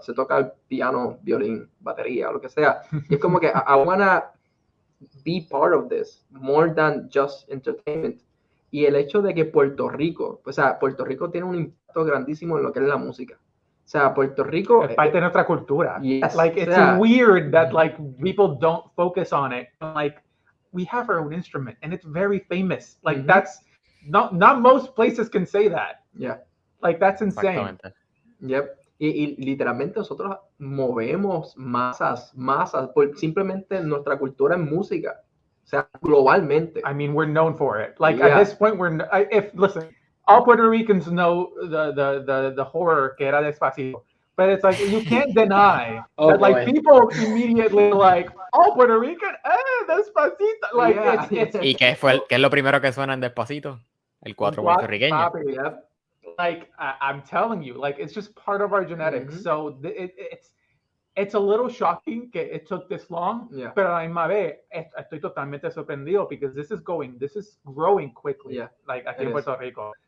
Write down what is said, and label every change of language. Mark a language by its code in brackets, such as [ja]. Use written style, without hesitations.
[es] Se toca el piano, violín, batería, lo que sea. Y es como que [en] I wanna be part of this more than just entertainment. [es] Y el hecho de que Puerto Rico tiene un impacto grandísimo en lo que es la música. O sea, Puerto Rico es parte de nuestra cultura. [en] Yes, like, it's weird that like people don't focus on it. Like, we have our own instrument and it's very famous. Like, that's not most places can say that. Yeah. Like, that's insane. Yep. [es] Y literalmente nosotros movemos masas, por simplemente nuestra cultura en música. O sea, globalmente. [en] I mean, we're known for it. Like, at this point, listen, all Puerto Ricans know the horror [es] que era [en] Despacito. But it's like, you can't deny that, like, people immediately like, all Puerto Rican, Despacito. Like, it's [es] ¿Y qué es lo primero que suena en Despacito? El 4 puertorriqueño. [en] Yep. Like, I'm telling you, like, it's just part of our genetics. So it's a little shocking que it took this long, [es] pero a la misma vez estoy totalmente sorprendido [en] because this is growing quickly, like, [es] aquí en Puerto Rico.